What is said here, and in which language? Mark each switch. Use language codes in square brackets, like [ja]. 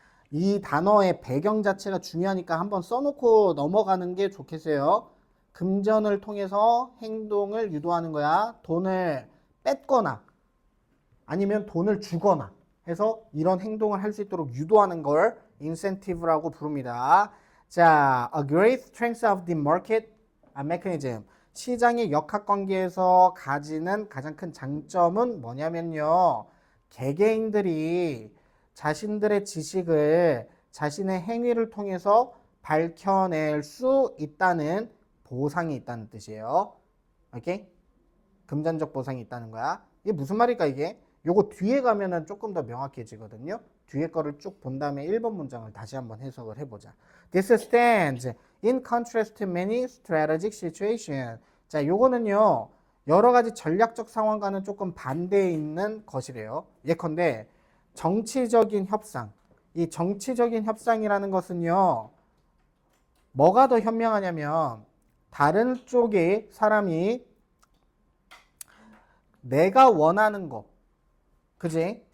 [ko] 이 단어의 배경 자체가 중요하니까 한번 써놓고 넘어가는 게 좋겠어요. 금전을 통해서 행동을 유도하는 거야. 돈을 뺏거나 아니면 돈을 주거나 해서 이런 행동을 할 수 있도록 유도하는 걸 incentive라고 부릅니다. [en] 자, a great strength of the market mechanism. [ko] 시장의 역학관계에서 가지는 가장 큰 장점은 뭐냐면요. 개개인들이 자신들의 지식을 자신의 행위를 통해서 밝혀낼 수 있다는 보상이 있다는 뜻이에요. 오케이? 금전적 보상이 있다는 거야. 이게 무슨 말일까 이게? 요거 뒤에 가면은 조금 더 명확해지거든요. 뒤에 거를 쭉 본 다음에 1번 문장을 다시 한번 해석을 해보자. [en] This stands in contrast to many strategic situations. [ko] 자, 요거는요. 여러 가지 전략적 상황과는 조금 반대에 있는 것이래요. 예컨대 정치적인 협상. 이 정치적인 협상이라는 것은요. 뭐가 더 현명하냐면 다른 쪽에 사람이 내가 원하는 거, 그지?